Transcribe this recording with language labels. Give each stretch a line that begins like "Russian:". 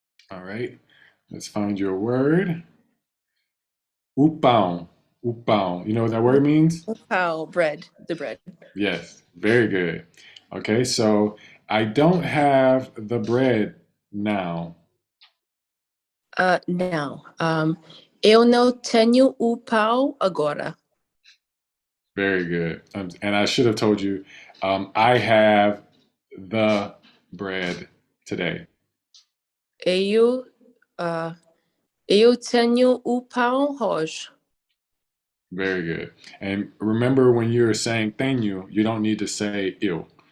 English: All right. Let's find your word. Upão. Upão. You know what that word means? How bread, the bread. Yes. Very good. Okay, so I don't have the bread now.
Portuguese: Now, eu não tenho o pão agora.
English: Very good. And I should have told you, I have the bread today.
Portuguese: Eu, uh, eu tenho o pão hoje.
English: Very good. And remember when you're saying tenho, you don't need to say eu.